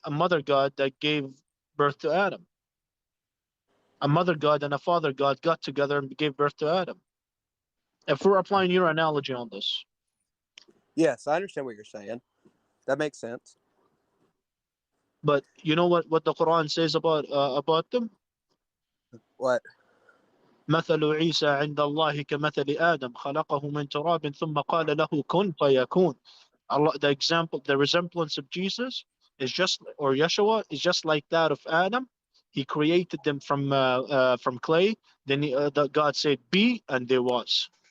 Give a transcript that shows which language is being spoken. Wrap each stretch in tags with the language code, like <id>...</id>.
<en>A mother God that gave birth to Adam. A mother God and a father God got together and gave birth to Adam. If we're applying your analogy on this. Yes, I understand what you're saying. That makes sense. But you know what the Quran says about them? What?</en> <ar>مثل عيسى عند الله كمثل آدم خلقه من تراب ثم قال له كن فيكون.</ar> <en>Allah, the resemblance of Jesus is or Yeshua is just like that of Adam. He created them from clay. Then God said, "Be," and there was.</en>